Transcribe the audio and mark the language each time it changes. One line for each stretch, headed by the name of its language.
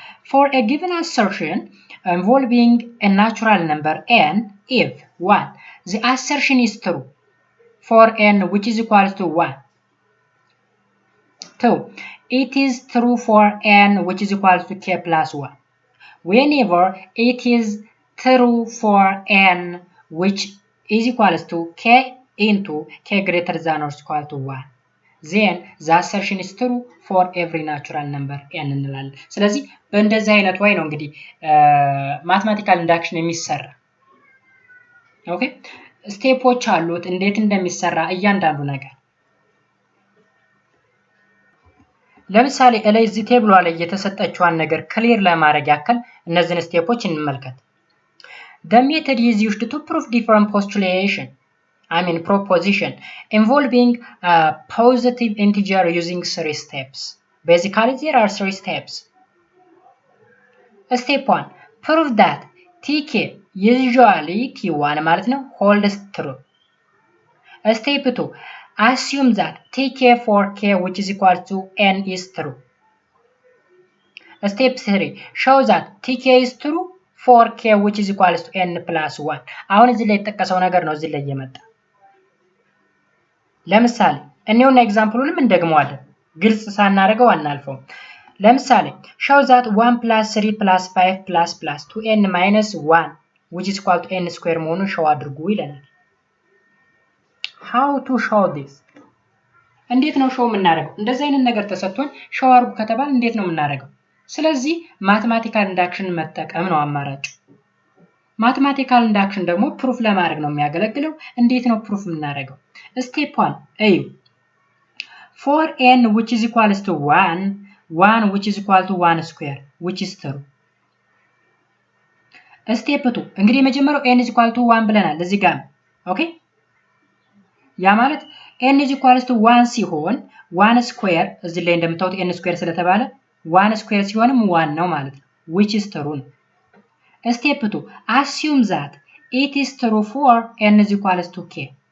English: for a given assertion involving a natural number n if 1 the assertion is true for n which is equal to 1 2 it is true for n which is equal to k plus 1 whenever it is true for n which is equals to k into k greater than or equal to 1. Then the assertion is true for every natural number n
Amharic: እንላለን። ስለዚህ በእንደዚህ አይነት ወይ ነው እንግዲህ ማትማቲካል ኢንዳክሽን የሚሰራ። ኦኬ ስቴፖች አሉት እንዴት እንደሚሰራ እያንዳንዱ ነገር። ለምሳሌ እላይ እዚህ ቴብሏ ላይ የተሰጠችዋን ነገር ክሊር ለማድረግ ያክል እነዚህን ስቴፖች እንመልከት።
English: The method is used to prove different postulation. Proposition involving a positive integer using 3 steps. Basically, there are 3 steps. Step 1. Prove that tk usually t1 ማለት ነው holds true. Step 2. Assume that tk for k which is equal to n is true. Step 3. Show that tk is true for k which is equal to n plus 1.
Amharic: አሁን እዚህ ላይ የተጠቀሰው ነገር ነው እዚህ ላይ የመጣ። ለምሳሌ እኔውና ኤግዛምፕሉንም እንደግመዋለን ግልጽ ሳናደርገው አናልፈው።
English: ለምሳሌ show that 1 plus 3 plus 5 plus plus 2n minus 1 which is equal to n square መሆኑን show አድርጉ ይለናል። how to show this?
Amharic: እንዴት ነው show የምናደርገው? እንደዚህ አይነት ነገር ተሰጥቶን show አድርጉ ከተባለ እንዴት ነው የምናደርገው? ስለዚህ ማትማቲካል ኢንዳክሽን መጠቀም ነው አማራጭ። ማትማቲካል ኢንዳክሽን ደግሞ ፕሩፍ ለማድረግ ነው የሚያገለግለው። እንዴት ነው ፕሩፍ የምናደርገው?
English: Step 1 እዩ for n which is equals to 1 which is equal to 1 square which is true. Step 2 እንግዲህ የመጀመሪያው n is equal to 1
Amharic: ብለናል እዚህ ጋር ኦኬ ያ ማለት
English: n is equals to 1 ሲሆን 1 square እዚህ ላይ እንደምታዩት n square ስለተባለ 1 square ሲሆንም
Amharic: 1 ነው ማለት ነው
English: which is true ነው። Step 2 assume that it is true for n is equals to k.